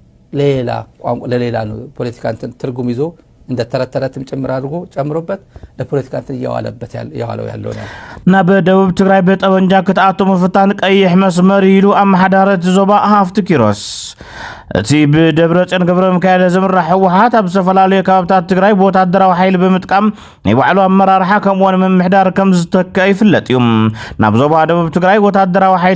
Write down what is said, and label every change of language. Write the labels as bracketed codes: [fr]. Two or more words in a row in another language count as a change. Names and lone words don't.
[am] ለሌላ ነው ፖለቲካ እንትን ትርጉም ይዞ እንደ ተረተረትም ጭምር አድርጎ ጨምሮበት ለፖለቲካ እንትን ያዋለው ያለው ነው እና በደቡብ ትግራይ በጠበንጃ [ti] ክትአቶ መፍታን ቀይሕ መስመር ይሉ አማሓዳረት ዞባ ሃፍቲ ኪሮስ እቲ ብደብረጽዮን ገብረ ሚካኤል ዝምራሕ ህወሓት ኣብ ዝተፈላለዩ ከባቢታት ትግራይ ወታደራዊ ሓይሊ ብምጥቃም ናይ ባዕሉ ኣመራርሓ ከምኡውን ምምሕዳር ከም ዝተከአ ይፍለጥ እዩ ናብ ዞባ ደቡብ ትግራይ ወታደራዊ ሓይሊ